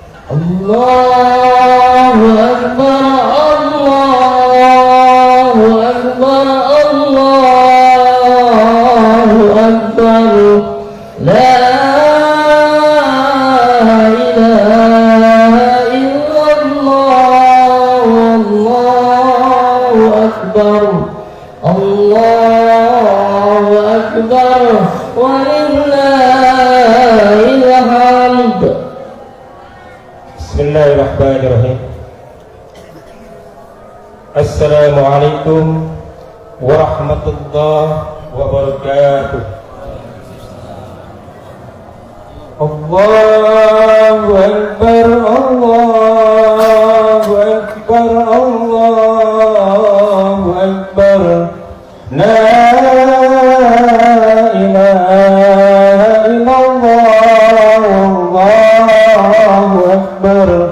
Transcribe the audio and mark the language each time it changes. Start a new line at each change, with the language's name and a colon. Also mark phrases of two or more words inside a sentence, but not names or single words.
Arabic: الله أكبر الله أكبر الله أكبر لا إله إلا الله الله أكبر الله أكبر ولله الحمد. بسم الله الرحمن الرحيم. السلام عليكم ورحمة الله وبركاته. الله أكبر الله أكبر الله أكبر لا إله إلا الله الله أكبر